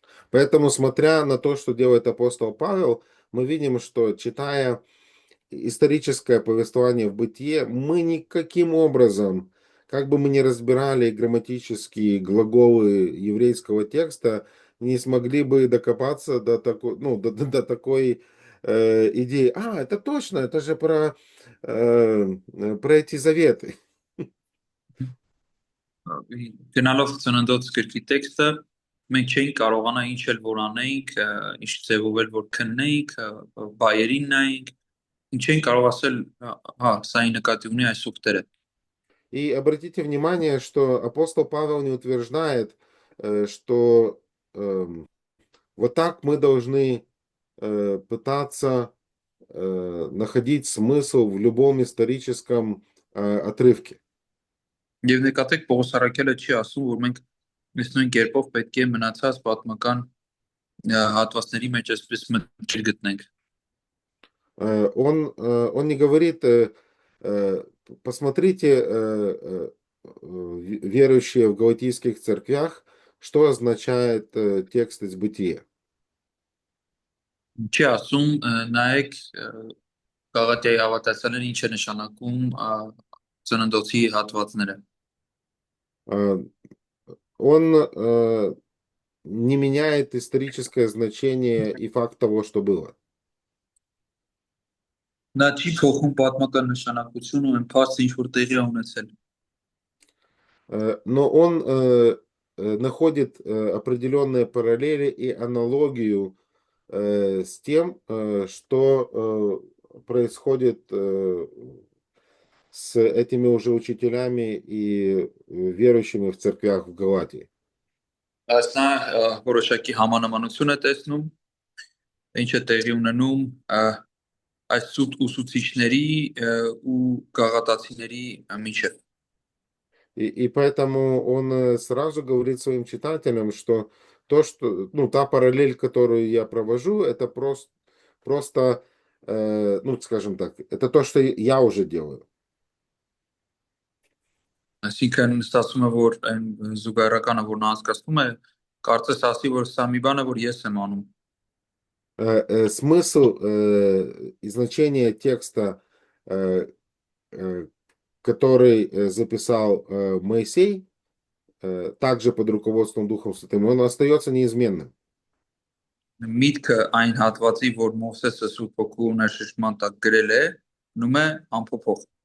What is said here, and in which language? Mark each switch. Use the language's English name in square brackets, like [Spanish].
[Russian] Поэтому, смотря на то, что делает апостол Павел, мы видим, что, читая историческое повествование в Бытие, мы никаким образом, как бы мы ни разбирали грамматические глаголы еврейского текста, не смогли бы докопаться до такой, до такой идеи. Это точно, это же про эти заветы. [Armenian] Գնալով ծննդոց գրքի տեքստը մենք չէինք կարողանա ինչ էլ որ անեինք, ինչ ձևով էլ որ քննեինք, բայերին նայենք, ինչ չէինք կարող ասել, սա նկատի ունի այս ուխտերը։ [Russian] И обратите внимание, что апостол Павел не утверждает, что вот так мы должны пытаться находить смысл в любом историческом отрывке. [Armenian] Եվ նկատեք Պողոս առաքյալը չի ասում, որ մենք այս նույն կերպով պետք է մնացած պատմական հատվածների մեջ այսպես մտքեր գտնենք։ [Russian] Он не говорит, посмотрите, верующие в галатийских церквях, что означает текст из Бытия. [Armenian] Չի ասում, նայեք Գաղատիայի հավատացյալին ինչ է նշանակում ծննդոցի հատվածները։ [Russian] Он не меняет историческое значение и факт того, что было. [Armenian] Նա չի փոխում պատմական նշանակությունը ու այն փաստը ինչ որ տեղի է ունեցել։ [Russian] Но он находит определенные параллели и аналогию с тем, что происходит с этими уже учителями и верующими в церквях в Галатии. [Armenian] Ասա որոշակի համանմանություն է տեսնում, ինչ է տեղի ունենում այս սուտ ուսուցիչների ու գաղատացիների միջև։ [Russian] И поэтому он сразу говорит своим читателям, что та параллель, которую я провожу, это просто, скажем так, это то, что я уже делаю. [Armenian] Այսինքն ստացվում է, որ այն զուգահեռականը, որ նա անցկացնում է, կարծես ասի, որ սա մի բան է, որ ես եմ անում։ [Russian] Смысл и значение текста э, э, который записал Моисей, также под руководством Духом Святым, он остается неизменным. [Armenian] Միտքը այն հատվածի, որ Մովսեսը Սուրբ Հոգու ներշնչման տակ գրել է, մնում է անփոփոխ։